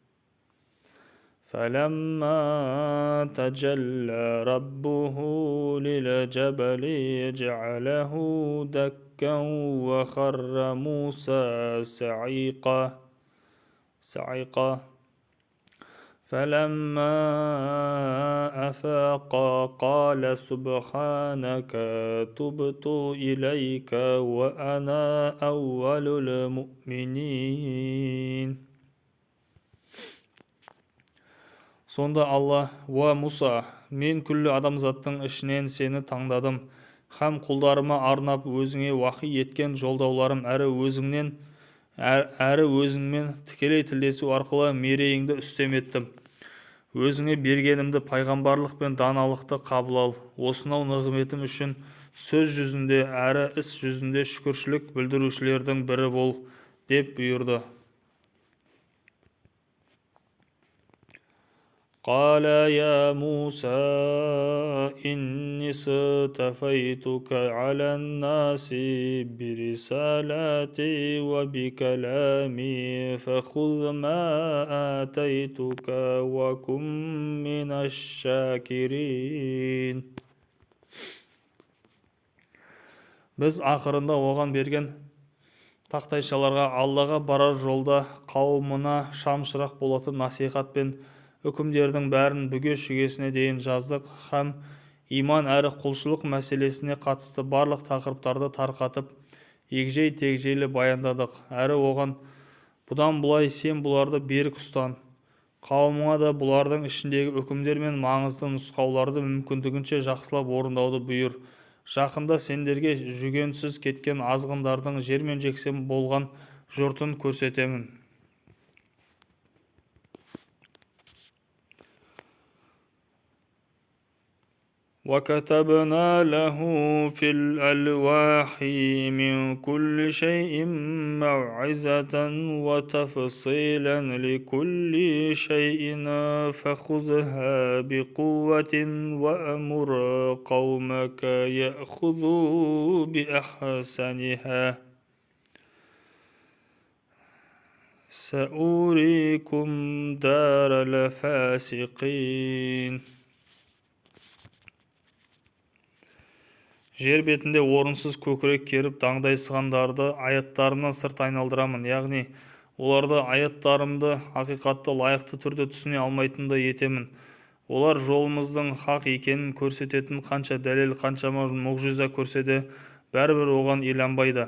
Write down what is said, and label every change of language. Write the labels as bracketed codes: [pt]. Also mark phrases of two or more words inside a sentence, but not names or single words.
[ar] فَلَمَّا تَجَلَّى رَبُّهُ لِلْجَبَلِ جَعَلَهُ دَكًّا وَخَرَّ مُوسَى صَعِقًا فَلَمَّا أَفَاقَ قَالَ سُبْحَانَكَ تُبْتُ إِلَيْكَ وَأَنَا أَوَّلُ الْمُؤْمِنِينَ. [kk] Сонда Алла: уа Мұса, мен күллі адамзаттың ішінен сені таңдадым, һәм құлдарыма арнап өзіңе уахи еткен жолдауларым әрі өзіңмен тікелей тілдесу арқылы мерейіңді үстем еттім. Өзіңе бергенімді, пайғамбарлық пен даналықты қабыл ал. Осынау нығметім үшін сөз жүзінде әрі іс жүзінде шүкіршілік білдірушілердің бірі бол, деп бұйырды. [ar] قال يا موسى إني اصطفيتك على الناس برسالاتي وبكلامي فخذ ما آتيتك وكن من الشاكرين. [kk] Біз ақырында оған берген тақтайшаларға Аллаға барар жолда қауымына шамшырақ болатын насихат пен үкімдердің бәрін бүге-шүгесіне дейін жаздық, һәм иман әрі құлшылық мәселесіне қатысты барлық тақырыптарды тарқатып, егжей-тегжейлі баяндадық. Әрі оған бұдан былай сен бұларды берік ұстан. Қауымыңа да бұлардың ішіндегі үкімдер мен маңызды нұсқауларды мүмкіндігінше жақсылап орындауды бұйыр. Жақында сендерге жүгенсіз кеткен азғындардың жермен-жексен болған жұртын көрсетемін. [ar] وَكَتَبْنَا لَهُ فِي الْأَلْوَاحِ مِنْ كُلِّ شَيْءٍ مَوْعِظَةً وَتَفْصِيلًا لِكُلِّ شَيْءٍ فَخُذْهَا بِقُوَّةٍ وَأْمُرْ قَوْمَكَ يَأْخُذُوا بِأَحْسَنِهَا سَأُرِيكُمْ دَارَ الْفَاسِقِينَ. [kk] Жер бетінде орынсыз көкірек керіп даңдайсығандарды аяттарымнан сырт айналдырамын, яғни оларды аяттарымды ақиқатты лайықты түрде түсіне алмайтынды етемін. Олар жолымыздың хақ екенін көрсететін қанша дәлел, қаншама мұғжиза көрсе де, бәрібір оған иланбайды.